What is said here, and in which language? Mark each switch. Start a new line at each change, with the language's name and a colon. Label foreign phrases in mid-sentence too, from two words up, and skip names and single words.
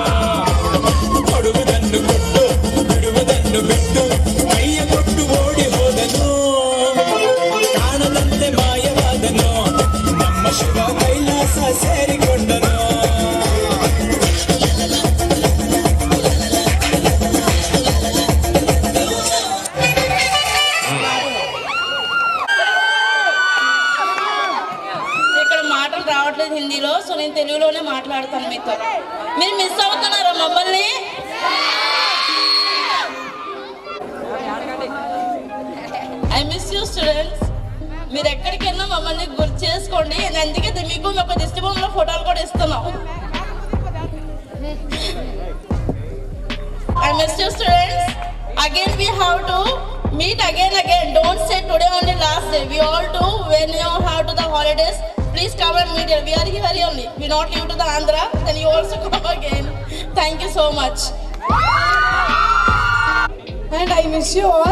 Kannada: ಕೊಡುವುದನ್ನು ಕೊಟ್ಟು ಬಿಡುವುದನ್ನು ಬಿಟ್ಟು ಕೈಯ ಕೊಟ್ಟು ಓಡಿ ಹೋದನು ಕಾಣದಂತೆ ಮಾಯವಾದನು ನಮ್ಮ ಶಿವ ಕೈಲಾಸ ಸೇರಿಕೊಂಡನು.
Telugu: హిందీలో సో నేను తెలుగులోనే మాట్లాడతాను మీతో. మీరు మిస్ అవుతున్నారా మమ్మల్ని?
English: I miss you students.
Telugu: మీరు ఎక్కడికి వెళ్ళినా మమ్మల్ని గుర్తు చేసుకోండి. అందుకే మీకు ఒక దిష్టి బొమ్మలో ఫోటోలు కూడా ఇస్తున్నాం.
English: I miss you students. Again we have to meet again. Don't say today only last day. We all do when you have to the holidays. Please come and meet here. We are here only. We not leave to the Andhra. Then you also come again. Thank you so much. And I miss you all.